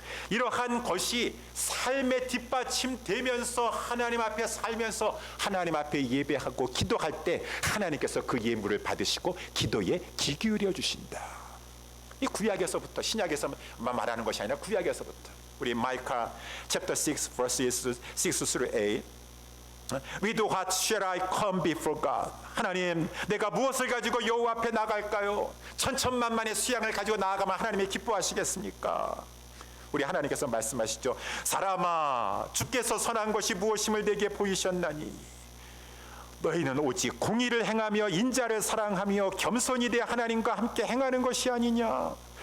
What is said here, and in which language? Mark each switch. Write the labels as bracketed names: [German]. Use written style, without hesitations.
[Korean] 이러한 것이 삶에 뒷받침되면서 하나님 앞에 살면서 하나님 앞에 예배하고 기도할 때 하나님께서 그 예물을 받으시고 기도에 귀 기울여 주신다. 이 구약에서부터 신약에서만 말하는 것이 아니라 구약에서부터 우리 마이카 [English] chapter 6 verses 6 through 8 With what shall I come before God? [Korean] 하나님, 내가 무엇을 가지고 여호와 앞에 나갈까요? 천천만만의 수양을 가지고 나아가면 하나님이 기뻐하시겠습니까? 우리 하나님께서 말씀하시죠. 사람아, 주께서 선한 것이 무엇임을 내게 보이셨나니 너희는 오직 공의를 행하며 인자를 사랑하며 겸손히 내 하나님과 함께 행하는 것이 아니냐?